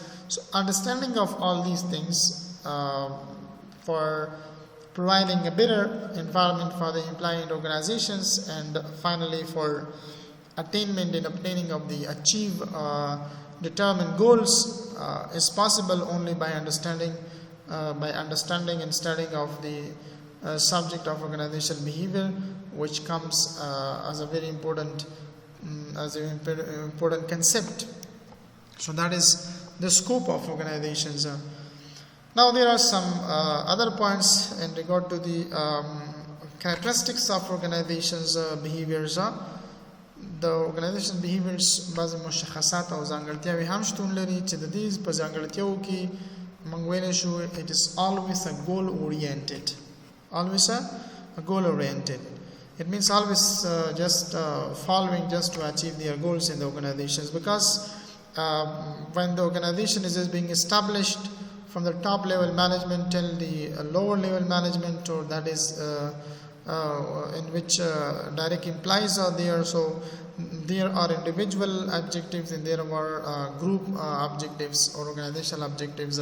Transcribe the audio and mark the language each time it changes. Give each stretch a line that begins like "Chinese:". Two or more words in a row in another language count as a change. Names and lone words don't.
English: So understanding of all these things for providing a better environment for the employee and organizations, and finally for attainment and obtaining of the determined goals is possible only by understanding and studying of the subject of organizational behavior, which comes as a very important concept. So that is the scope of organizations. Now there are some other points in regard to the characteristics of organizations behaviors.
Pashto: د
English: organization behaviors
Pashto: بعض مشخصات او ځانګړتیاوې هم شتون لري چې د دې په ځانګړتیاو کې موږ ویلی شو
English: it is always a goal oriented. It means always just following just to achieve their goals in the organizations, because when the organization is just being established from the top level management till the lower level management, or that is in which direct employees are there, so there are individual objectives and there are group objectives or organizational objectives.